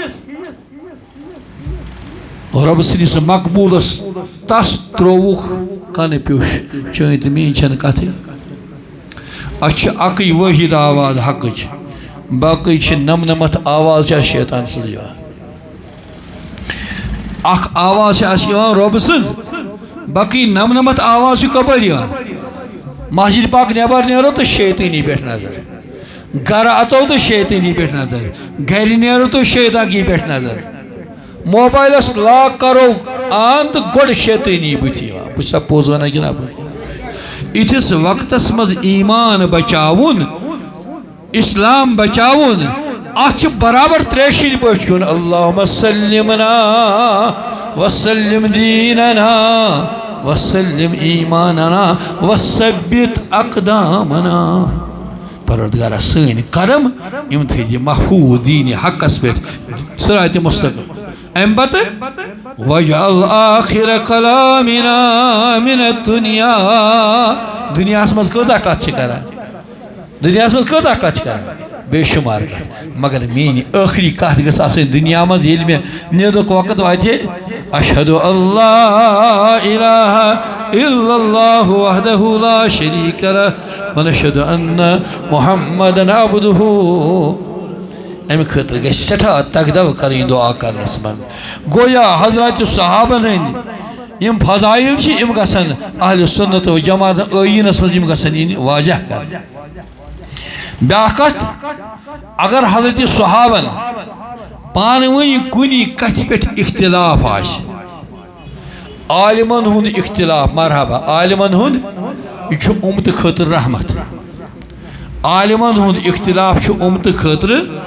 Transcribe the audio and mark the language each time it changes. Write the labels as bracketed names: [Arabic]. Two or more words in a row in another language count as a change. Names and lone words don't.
[Kashmiri] رب سنس مقبولس تس ترووخ کن پیوش چٲنۍ تہٕ میٛٲنۍ چھنہٕ کتھٕے اَتھ چھِ اَکٕے وٲحِد آواز حقٕچ باقٕے چھِ نمنمتھ آواز چھِ اَتھ شیطان سٕنٛز یِوان اکھ آواز چھِ اَتھ یِوان رۄبہٕ سٕنٛز باقٕے نمنمتھ آواز چھِ کپٲرۍ یِوان مسجد پاک نیبر نیرو تو شیطانی پٮ۪ٹھ نظر گھر اژو تو شیطانی پٮ۪ٹھ نظر گھرِ نیرو تو شیطانی پٮ۪ٹھ نظر موبائلس لاک کرو آن تو گۄڈٕ شیطانی بٕتھِ یِوان بہٕ چھُسا پوٚز ونان کِنہٕ اپٲرۍ یِتھِس وقتس منٛز ایمان بچاوُن اسلام بچاوُن اتھ چھِ برابر تریشِنۍ پٲٹھۍ کھیوٚن [Arabic] اللهم سلمنا وسلم دیننا وسلم ایماننا وثبت اقدامنا [Kashmiri] پروردگارا سٲنۍ قدم یِم تھٲیزِ محفوظ دین حقس پٮ۪ٹھ [Arabic] صراط مستقیم [Kashmiri] ام پتہٕ [Arabic] وجعل آخر کلامنا من الدنیا [Kashmiri] دنیاہس منٛز کۭژاہ کتھ چھِ کران دنیاہس منٛز کۭژاہ کتھ چھِ کران بے شمار کتھ مگر میٛٲنۍ ٲخری کتھ گٔژھ آسٕنۍ دنیا منٛز ییٚلہِ مےٚ نیٖرنُک وقت واتہِ [Arabic] اشہد اللہ الہ الا اللہ وحدہ لا شریک لہ ونشہد ان محمدن عبدہ [Kashmiri] امہ خاطر گژھِ سٹھاہ تگدو کرٕنۍ دعا کرنس منٛز گویا حضرات صحابن ہٕنٛدۍ یم فضائل چھ یم گژھن [Arabic] اہل سنت و جماعت [Kashmiri] عینس مز یم گژھن یِنۍ واضح کر بیاکھ کتھ اگر حضرت صحابن پانہٕ ؤنۍ کُنہِ کتھِ پٮ۪ٹھ اختلاف آسہِ عالمن ہُنٛد اختلاف مرحبا عالمن ہُنٛد یہِ چھُ اُمتہٕ خٲطرٕ رحمت عالمن ہُنٛد اختلاف چھُ اُمتہٕ خٲطرٕ